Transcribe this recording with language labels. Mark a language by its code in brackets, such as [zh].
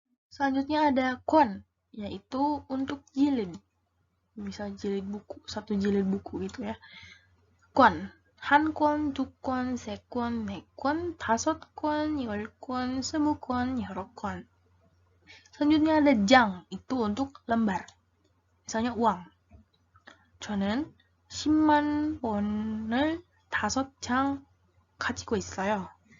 [id] Selanjutnya ada kwon, yaitu untuk jilid. Bisa jilid buku, 1 jilid buku gitu ya. [ko] kwon, 한 권, 2 권, 3 권, 4 권, 5 권, 10 권, 20 권, 여러 권. [id] Selanjutnya ada jang, itu untuk lembar. Misalnya uang. [ko] 저는 10만 원을 5장 가지고 있어요.